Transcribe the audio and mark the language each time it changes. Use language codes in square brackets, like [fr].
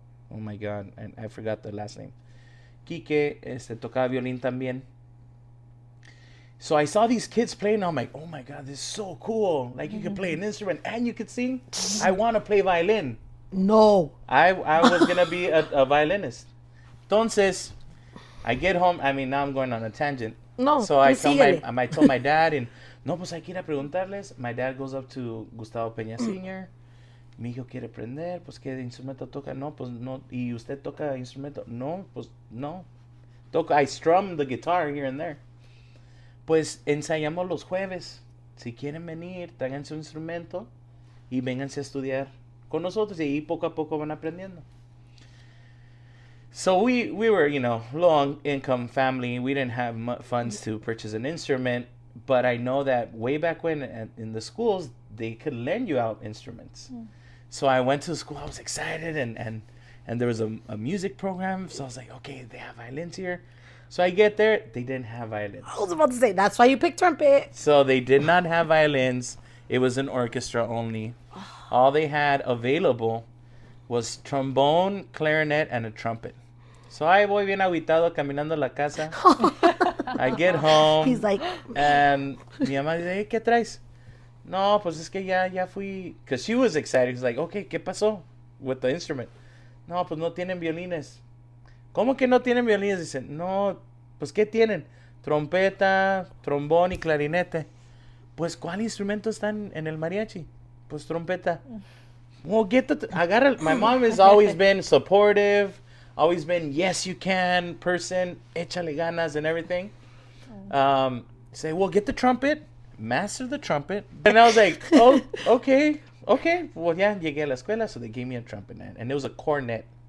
[en] Oh my God, I forgot the last name. [es] Quique tocaba violín también. [en] So I saw these kids playing. I'm like, oh my God, this is so cool. Like you can play an instrument and you can sing. I want to play violin. No. I was going to be a violinist. [es] Entonces, [en] I get home. I mean, now I'm going on a tangent. [es] No, [en] So I [es] síguele. [en] told my dad, and [es] no, pues hay que ir a preguntarles. [en] My dad goes up to Gustavo Peña Sr. [es] Mi hijo quiere aprender, pues ¿qué instrumento toca? No, pues no. ¿Y usted toca instrumento? No, pues no. [en] I strum the guitar here and there. [es] Pues ensayamos los jueves. Si quieren venir, tráiganse un instrumento y vénganse a estudiar con nosotros, y ahí poco a poco van aprendiendo. [en] So we were, low income family. We didn't have funds to purchase an instrument, but I know that way back when in the schools, they could lend you out instruments. So I went to school. I was excited, and there was a music program. So I was like, okay, they have violins here. So I get there, they didn't have violins. I was about to say, that's why you picked trumpet. So they did not have violins. It was an orchestra only. All they had available was trombone, clarinet, and a trumpet. So I [es] voy bien aguitado caminando a la casa. [en] I get home. He's like, And [es] mi mamá dice, hey, ¿qué traes? No, pues es que ya fui. [en] Because she was excited. She's like, okay, [es] ¿qué pasó [en] with the instrument? [es] No, pues no tienen violines. ¿Cómo que no tienen violines? Dicen, no, pues ¿qué tienen? Trompeta, trombón y clarinete. Pues ¿cuál instrumento está en el mariachi? Pues trompeta. [en] Well, [es] agarra. [en] My mom has always been supportive, always been yes you can person, [es] échale ganas [en] and everything. Say, well, get the trumpet, master the trumpet. And I was like, oh, okay. Well, yeah, [es] llegué a la escuela, [en] so they gave me a trumpet, and it was a cornet.